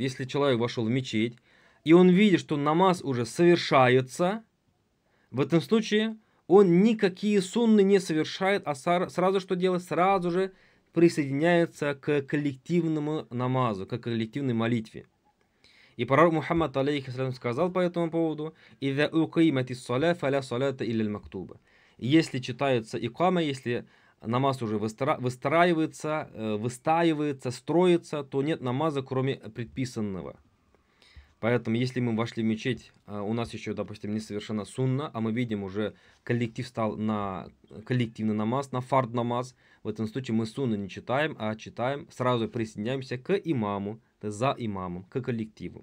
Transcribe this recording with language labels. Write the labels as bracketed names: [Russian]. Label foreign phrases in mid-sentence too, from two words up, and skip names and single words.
[Russian] Если человек вошел в мечеть, и он видит, что намаз уже совершается, в этом случае он никакие сунны не совершает, а сразу что делает? Сразу же присоединяется к коллективному намазу, к коллективной молитве. И пророк Мухаммад, алейхиссалям, сказал по этому поводу: [Arabic] «إذا أقيمت الصلاة فلا صلاة إلا المكتوبة». [Russian] Если читается икама, если намаз уже выстаивается, строится, то нет намаза, кроме предписанного. Поэтому, если мы вошли в мечеть, у нас еще, допустим, не совершена сунна, а мы видим уже коллектив стал на коллективный намаз, на фард намаз, в этом случае мы сунны не читаем, а читаем, сразу присоединяемся к имаму, за имамом, к коллективу.